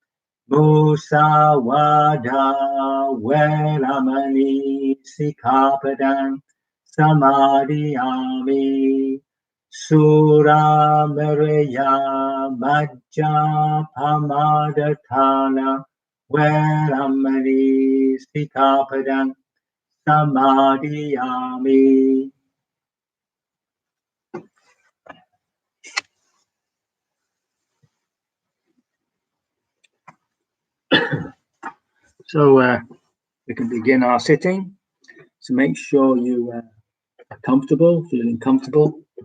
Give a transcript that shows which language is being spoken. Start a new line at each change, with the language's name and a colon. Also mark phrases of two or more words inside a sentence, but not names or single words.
Pali: Musawada veramani sikapadang samadhiyami. Sura Maria Majja Pamadatana veramani sikapadang samadhiyami.
English: So we can begin our sitting. So make sure you are comfortable, feeling comfortable.